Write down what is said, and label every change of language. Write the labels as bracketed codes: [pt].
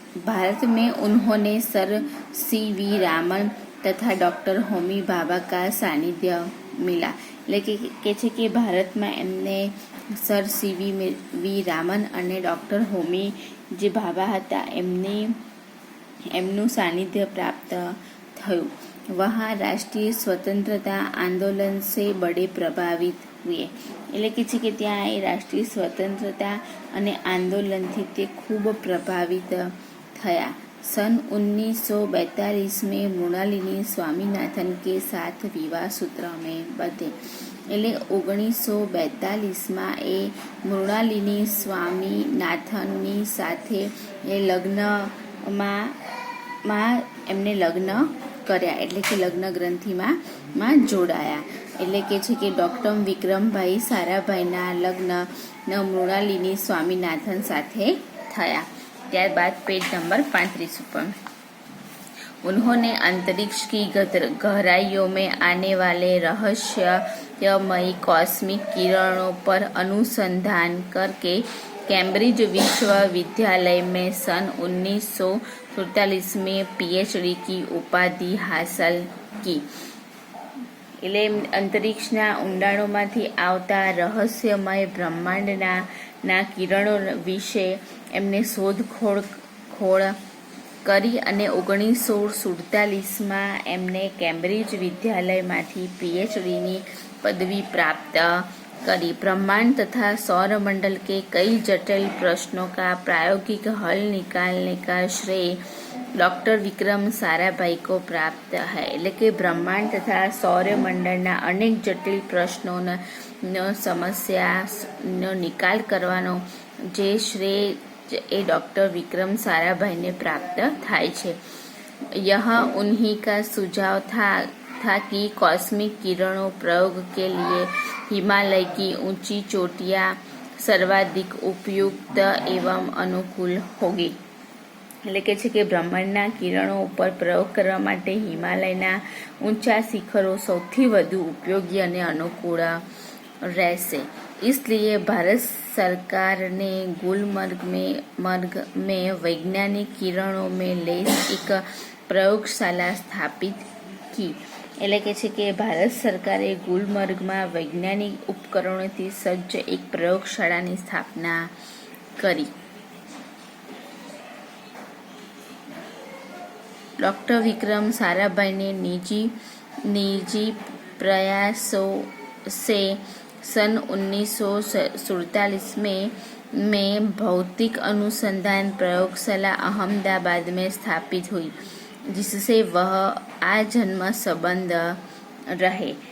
[hi] भारत में उन्होंने sir CV. Raman तथा डॉक्टर होमी भाभा का सानिध्य मिला। [gu] એટલે કે ભારતમાં એમને સર सी.वी. રામન અને ડૉક્ટર હોમી જે ભાભા હતા એમનું સાનિધ્ય પ્રાપ્ત થયું। [hi] वहाँ राष्ट्रीय स्वतंत्रता आंदोलन से बड़े प्रभावित हुए। [gu] એટલે કે છે કે ત્યાં એ રાષ્ટ્રીય સ્વતંત્રતા અને આંદોલનથી તે ખૂબ પ્રભાવિત થયા। [hi] सन 1942 में मृणालिनी स्वामीनाथन के साथ विवाह सूत्र में बंधे। [gu] એટલે 1942 એ મૃણાલિની સ્વામીનાથનની સાથે એ એમને લગ્ન કર્યા। એટલે કે લગ્ન ગ્રંથિમાં જોડાયા। એટલે કે છે કે ડૉક્ટર વિક્રમભાઈ સારાભાઈના લગ્ન મૃણાલિની સ્વામીનાથન સાથે થયા। [hi] ત્યાरबाद पेज नंबर 35 पर उन्होंने अंतरिक्ष की गहराइयों में आने वाले रहस्यमयी कॉस्मिक किरणों पर अनुसंधान करके कैम्ब्रिज विश्वविद्यालय में सन 1947 में पीएचडी की उपाधि हासिल की। [gu] એટલે અંતરિક્ષના ઊંડાણોમાંથી આવતા રહસ્યમય બ્રહ્માંડના કિરણો વિશે એમને શોધખોળ કરી અને 1947માં એમને કેમ્બ્રિજ વિદ્યાલયમાંથી પીએચડીની [hi] पदवी प्राप्त करी। ब्रह्मांड तथा सौरमंडल के कई जटिल प्रश्नों का प्रायोगिक हल निकालने का श्रेय डॉक्टर विक्रम साराभाई को प्राप्त है। [gu] એટલે કે બ્રહ્માંડ તથા સૌરમંડળના અનેક જટિલ પ્રશ્નોનો સમસ્યાનો નિકાલ કરવાનો જે શ્રેય એ डॉक्टर विक्रम साराभाई ने प्राप्त થાય છે। [hi] यह उन्हीं का सुझाव था कि कॉस्मिक किरणों प्रयोग के लिए हिमालय की ऊंची चोटियां सर्वाधिक उपयुक्त एवं अनुकूल होगी। [gu] એટલે કે છે કે બ્રહ્માંડના કિરણો ઉપર પ્રયોગ કરવા માટે હિમાલયના ઊંચા શિખરો સૌથી વધુ ઉપયોગી અને અનુકૂળ રહેશે। [hi] इसलिए भारत सरकार ने गुलमर्ग में वैज्ञानिक किरणों में लैस एक प्रयोगशाला स्थापित की। [gu] એટલે કે છે કે ભારત સરકારે ગુલમર્ગમાં વૈજ્ઞાનિક ઉપકરણોથી સજ્જ એક પ્રયોગશાળાની સ્થાપના કરી। [hi] डॉक्टर विक्रम साराभाई ने निजी प्रयासों से सन 1947 में भौतिक अनुसंधान प्रयोगशाला अहमदाबाद में स्थापित हुई, जिससे वह आजन्म संबंध रहे।